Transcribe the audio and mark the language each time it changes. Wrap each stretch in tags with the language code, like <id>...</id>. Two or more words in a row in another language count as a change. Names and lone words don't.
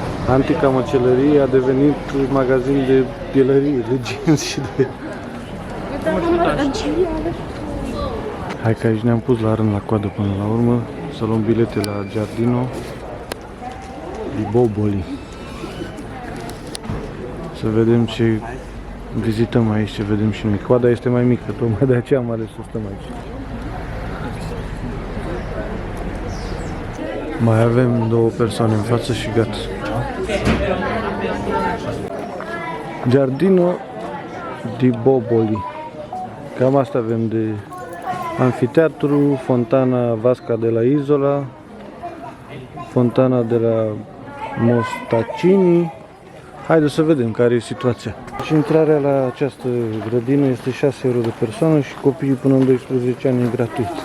<ro>Antica măcelărie a devenit magazin de pielărie, de jeans și de... Hai că aici ne-am pus la rând la coadă până la urmă să luăm bilete la Giardino di Boboli. Să vedem ce vizităm aici, ce vedem și noi. Coada este mai mică, tocmai de aceea am ales să stăm aici. Mai avem 2 persoane în față și gata. Giardino di Boboli. Cam asta avem de anfiteatru, fontana Vasca de la Isola, fontana de la Mostaccini. Haideți să vedem care e situația. Și intrarea la această grădină este 6 euro de persoană și copiii până în 12 ani e gratuit.</ro>